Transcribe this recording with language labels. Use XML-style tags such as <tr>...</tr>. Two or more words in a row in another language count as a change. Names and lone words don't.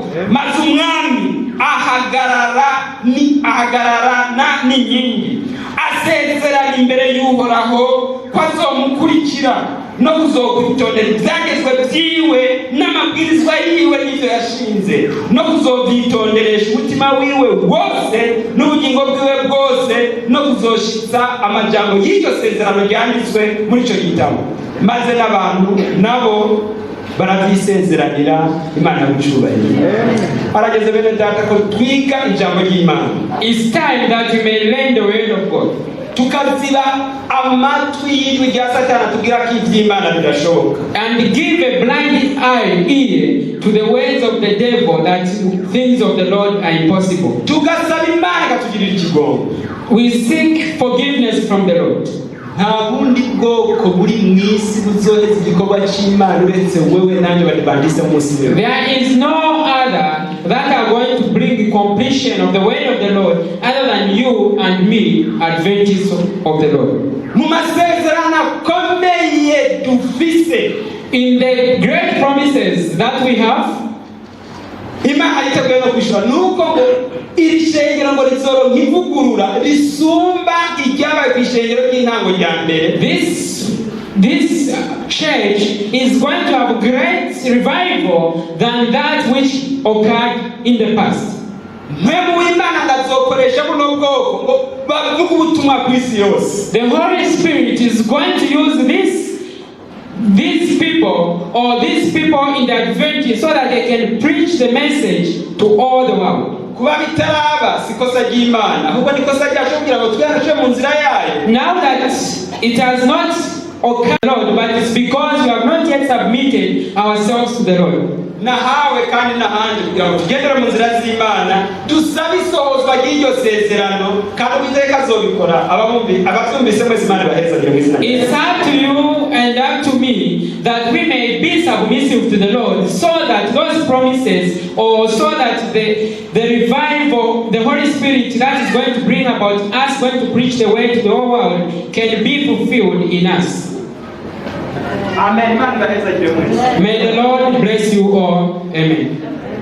<rn>maze umwami ahagararana n'inkingi, asezerana imbere y'Uhoraho ko azomukurikira no kuzokwitondera ibyagezwe byiwe n'amabwirizwa yiwe n'ibyo yashinze, no kuzobyitonderesha umutima wiwe wose n'ubugingo bwiwe bwose, no kuzoshitsa amajambo y'iryo sezerano ryanditswe muri icyo gitabo. maze n'abantu nabo barabyisezeranira. Imana y'ubucubahiro. arageze bene data ko twiga ijambo ry'Imana.</rn> <en>It's time that we may learn the word of God.</en> <rn>tukaziba amatwi y'ijwi rya Satani tugira ko iby'Imana bidashoboka,</rn> <en>And give a blind ear to the words of the devil that things of the Lord are impossible.</en> <rn>tugasaba Imana ikatugirira ikigongo.</rn> <en>We seek forgiveness from the Lord.</en> <rn>nta bundi bwoko buri mu isi buzoheza igikorwa cy'Imana uretse wewe nanjye badivantiste munsi wewe.</rn> <en>There is no other that are going to bring the completion of the word of the Lord other than you and me, Adventists of the Lord.</en> <rn>mu masezerano akomeye dufise,</rn> <en>In the great promises that we have,</en> <rn>Imana yiteguye no kwishura nuko ngo iri shengero ngo rizoronka ivugurura risumba iryabaye ku ishengero ry'intango rya mbere.</rn> <en>This church is going to have great revival than that which occurred in the past.</en> <rn>mpemu w'Imana ndazokoresha buno bwoko ngo bavuge ubutumwa ku isi yose.</rn> <en>The Holy Spirit is going to use these people or these people in the Adventist so that they can preach the message to all the world.</en> <rn>kuba bitaraba sikosa ry'Imana, ahubwo nikosa ryacu kugira ngo twihanashe mu nzira yayo.</rn> <en>Now that it has not occurred, Lord, but it's because we have not yet submitted ourselves to the Lord.</en> <rn>nahawe kandi nahanje kugira ngo tugendere mu nzira z'Imana, dusabe isohozwa ry'iryo sezerano kandi Uwiteka azobikora. ababyumvise mwese Imana ibahezagire mu izina.</rn> <en>It's up to you and up to me that we may be submissive to the Lord, so that those promises, or so that the revival, the Holy Spirit that is going to bring about us going to preach the word to the whole world can be fulfilled in us. Amen.</en> <rn>Imana ibahezagire mwese.</rn> <en>May the Lord bless you all. Amen.</en>